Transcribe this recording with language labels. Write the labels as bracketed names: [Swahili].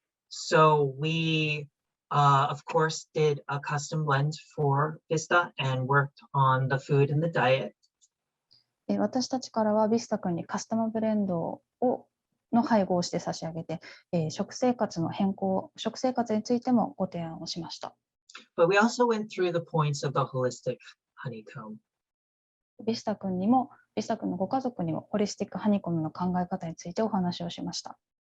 [English] So we, of course, did a custom blend for Vista and worked on the food and the diet. [Japanese] 私たちからはビスタ君にカスタムブレンドの配合をして差し上げて、食生活の変更、食生活についてもご提案をしました。 [English] But we also went through the points of the holistic honeycomb. [Japanese] ビスタ君のご家族にもホリスティックハニコムの考え方についてお話をしました。